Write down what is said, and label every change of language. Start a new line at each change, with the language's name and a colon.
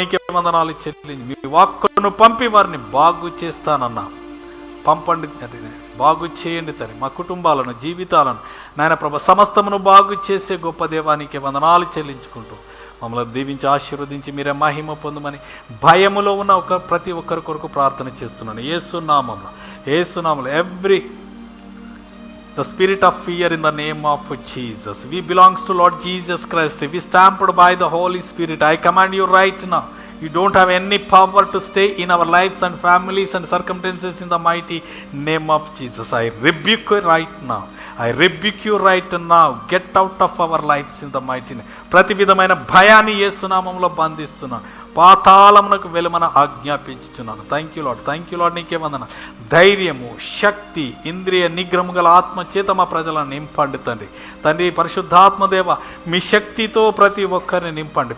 Telugu: నీకే వందనాలు చెల్లించి మీ వాక్కును పంపి వారిని బాగు చేస్తానన్నా. పంపండి తండ్రి, బాగు చేయండి తండ్రి మా కుటుంబాలను, జీవితాలను నాయన ప్రభా సమస్తమును బాగు చేసే గొప్ప దేవానికి వందనాలు చెల్లించుకుంటూ మమ్మల్ని దీవించి ఆశీర్వదించి మీరే మహిమ పొందమని భయములో ఉన్న ప్రతి ఒక్కరి కొరకు ప్రార్థన చేస్తున్నాను. యేసునామములో, యేసునామములో
English: Every the spirit of fear in the name of Jesus. We belongs to Lord Jesus Christ. We stamped by the Holy Spirit. I command you right now. You don't have any power to stay in our lives and families and circumstances in the mighty name of Jesus. I rebuke you right now. I rebuke you right now. Get out of our lives in the mighty name.
Telugu: ప్రతి విధమైన భయాన్ని యేసునామములో బంధిస్తున్నాను. పాతాళమునకు వెలుమన ఆజ్ఞాపించుచున్నాను.
English: Thank you Lord, thank you Lord.
Telugu: నీకే వందన. ధైర్యము, శక్తి, ఇంద్రియ నిగ్రహము గల ఆత్మ చేత మా ప్రజలను నింపండి తండ్రి. తండ్రి పరిశుద్ధాత్మదేవ మీ శక్తితో ప్రతి ఒక్కరిని నింపండి.